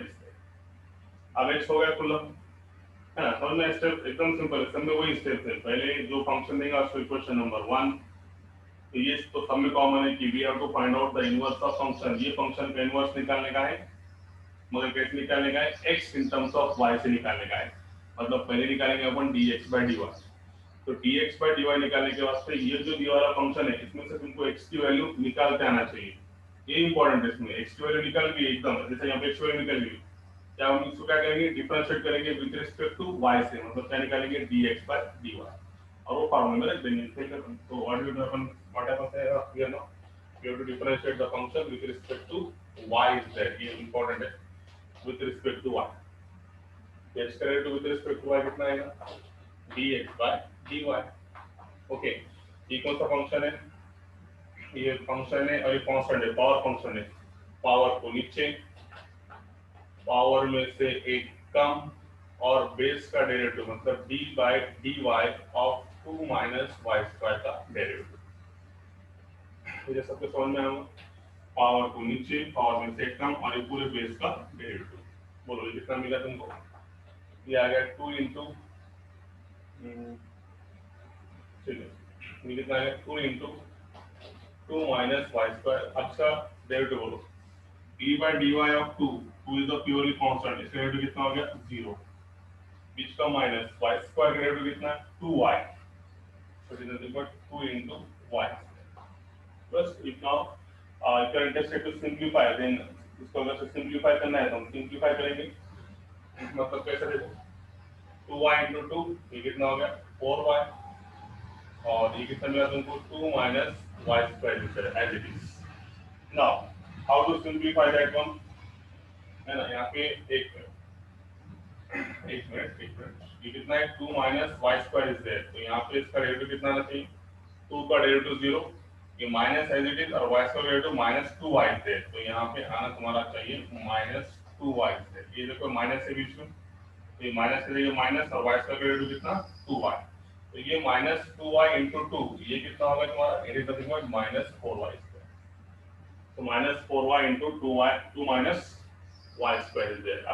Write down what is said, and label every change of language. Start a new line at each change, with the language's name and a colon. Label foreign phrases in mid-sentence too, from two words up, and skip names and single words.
Hindi: अब x हो गया खुला है ना, समझ में, स्टेप एकदम सिंपल है, सब में वही स्टेप है, पहले जो फंक्शन देगा उसको इक्वेशन नंबर 1, तो ये तो सब में कॉमन है कि
English: we have to find out the inverse of function,
Hindi: ये फंक्शन का इनवर्स निकालने का है, मगर कैसे निकालने का है, x
English: in terms of
Hindi: y से निकालने का है, मतलब पहले निकालेंगे अपन dx by dy। तो dx by dy निकालने के वास्ते ये जो दिया वाला फंक्शन है, इसमें से तुमको x की वैल्यू निकालते आना चाहिए, ये इंपॉर्टेंट है। इसमें x की वैल्यू निकल गई एकदम, जैसे यहाँ पे x वैल्यू निकल गई, क्या हम इसको क्या करेंगे, डिफरेंशिएट करेंगे
English: with respect to y
Hindi: से, मतलब क्या निकालेंगे dx by dy, और वो फॉर्मूला में रख देंगे।
English: तो what will happen, what happens here now, you have to differentiate the function with respect to y is there, ये important है, with respect to y।
Hindi: एक्स का डेरिवेटिव
English: with respect to y
Hindi: कितना आएगा dx by dy। ओके, ये कौन सा फंक्शन है, ये फंक्शन है और ये कांस्टेंट है,
English: power function
Hindi: है। पावर को नीचे, पावर में से एक कम, और बेस का डेरिवेटिव मतलब
English: d by dy of 2 minus y square
Hindi: का डेरिवेटिव। मुझे सबके समझ में आएगा, पावर को नीचे, पावर में से एक कम और ये पूरे बेस का डेरिवेटिव। बोलो ये कितना मिला तुमको, ये आ गया 2 इंटू, ठीक है, ये कितना आ गया 2 इंटू
English: 2 minus y square.
Hindi: अब इसका डेरिवेटिव बोलो,
English: d by dy of 2 2 is the purely constant,
Hindi: इसका डेरिवेटिव कितना हो गया 0, बीच का
English: minus y square
Hindi: का डेरिवेटिव कितना 2y,
English: so it is nothing but 2 into y plus। if now if you are interested to simplify, then
Hindi: इसको अगर सिंप्लीफाई करना है तो हम सिंप्लीफाई करेंगे। मतलब कैसे देखो,
English: 2y into 2
Hindi: ये कितना हो गया 4y, और ये कितना मिला तुमको
English: 2 minus y square as it is। now how to simplify that one,
Hindi: है ना, यहाँ पे एक मिनट ये कितना है
English: 2 minus y square is there,
Hindi: तो यहाँ पे इसका डेरिवेटिव कितना आना चाहिए 2 का डेरिवेटिव 0, ये
English: minus as it is,
Hindi: और y का डेरिवेटिव
English: minus 2y is there,
Hindi: तो यहाँ पे आना तुम्हारा चाहिए
English: minus 2y is there.
Hindi: ये देखो माइनस है बीच में, ये माइनस के जगह माइनस और y का डेरिवेटिव कितना 2y, तो ये
English: minus 2y into 2
Hindi: ये कितना होगा तुम्हारा,
English: it is nothing but minus 4y square. तो minus 4y into 2 minus y square is there.